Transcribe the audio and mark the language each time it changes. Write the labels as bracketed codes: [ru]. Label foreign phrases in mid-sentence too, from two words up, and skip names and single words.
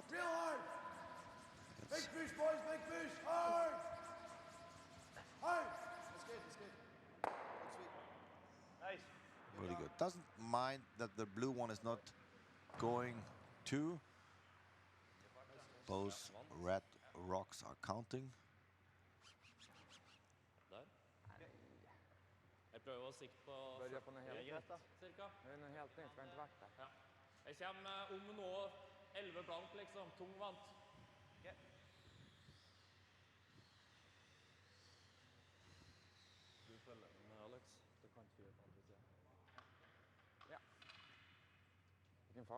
[en] Real hard. Big fish, boys, big fish. Hard. Hard. That's good, that's good. Good sweep. Nice. Really good. Doesn't mind that the blue one is not going to. Both red rocks are counting. [no] Der. Jeg prøver å sikte på [sv] Börja på något helt nytt. cirka. Det är något helt nytt, vi har inte varit där. Ja. [no] Jeg kommer om nå 11 blank, liksom. Tungvant. Du følger med, Alex. Du kan fyre på andre siden. [sv] Ja. Vilken fart.